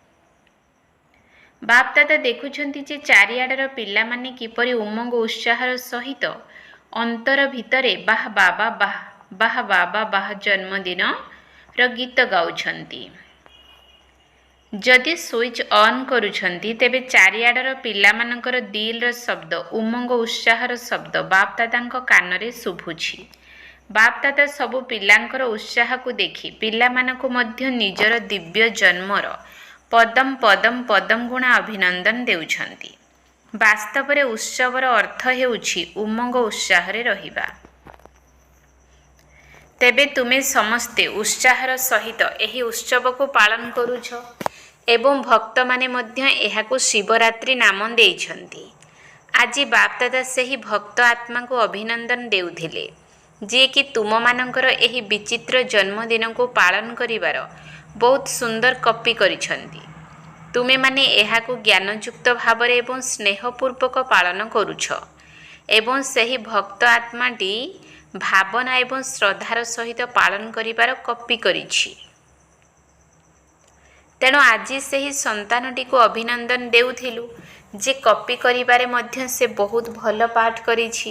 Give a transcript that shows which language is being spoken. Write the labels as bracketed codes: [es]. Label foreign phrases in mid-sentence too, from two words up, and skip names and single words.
[or] ବାପ ଦାଦା ଦେଖୁଛନ୍ତି ଯେ ଚାରିଆଡ଼ର ପିଲା ମାନେ କିପରି ଉମଙ୍ଗ ଉତ୍ସାହର ସହିତ ଅନ୍ତର ଭିତରେ ବାହ ବାବା ବାହ ବାହ ବାବା ବାହ ଜନ୍ମଦିନ ର ଗୀତ ଗାଉଛନ୍ତି। ଯଦି [en] switch on [or] କରୁଛନ୍ତି ତେବେ ଚାରିଆଡ଼ର ପିଲା ମାନଙ୍କର ଦିଲ ର ଶବ୍ଦ ଉମଙ୍ଗ ଉତ୍ସାହର ଶବ୍ଦ ବାପ ଦାଦାଙ୍କ କାନରେ ଶୁଭୁଛି। ବାପ ଦାଦା ସବୁ ପିଲାଙ୍କର ଉତ୍ସାହ କୁ ଦେଖି ପିଲା ମାନଙ୍କୁ ମଧ୍ୟ ନିଜର ଦିବ୍ୟ ଜନ୍ମର ପଦମ ପଦମ ପଦମ ଗୁଣା ଅଭିନନ୍ଦନ ଦେଉଛନ୍ତି। ବାସ୍ତବ ରେ ଉତ୍ସବର ଅର୍ଥ ହେଉଛି ଉମଙ୍ଗ ଉତ୍ସାହରେ ରହିବା। ତେବେ ତୁମେ ସମସ୍ତେ ଉତ୍ସାହର ସହିତ ଏହି ଉତ୍ସବ କୁ ପାଳନ କରୁଛ ଏବଂ ଭକ୍ତ ମାନେ ମଧ୍ୟ ଏହାକୁ ଶିବରାତ୍ରି ନାମ ଦେଇଛନ୍ତି। ଆଜି ବାପ ଦାଦା ସେହି ଭକ୍ତ ଆତ୍ମା କୁ ଅଭିନନ୍ଦନ ଦେଉଥିଲେ ଯେ କି ତୁମ ମାନଙ୍କର ଏହି ବିଚିତ୍ର ଜନ୍ମଦିନ କୁ ପାଳନ କରିବାର ବହୁତ ସୁନ୍ଦର କପି କରିଛନ୍ତି। ତୁମେ ମାନେ ଏହାକୁ ଜ୍ଞାନଯୁକ୍ତ ଭାବରେ ଏବଂ ସ୍ନେହପୂର୍ବକ ପାଳନ କରୁଛ ଏବଂ ସେହି ଭକ୍ତ ଆତ୍ମାଟି ଭାବନା ଏବଂ ଶ୍ରଦ୍ଧାର ସହିତ ପାଳନ କରିବାର କପି କରିଛି। ତେଣୁ ଆଜି ସେହି ସନ୍ତାନଟି କୁ ଅଭିନନ୍ଦନ ଦେଉଥିଲୁ ଯେ କପି କରିବାରେ ମଧ୍ୟ ସେ ବହୁତ ଭଲ ପାଠ କରିଛି।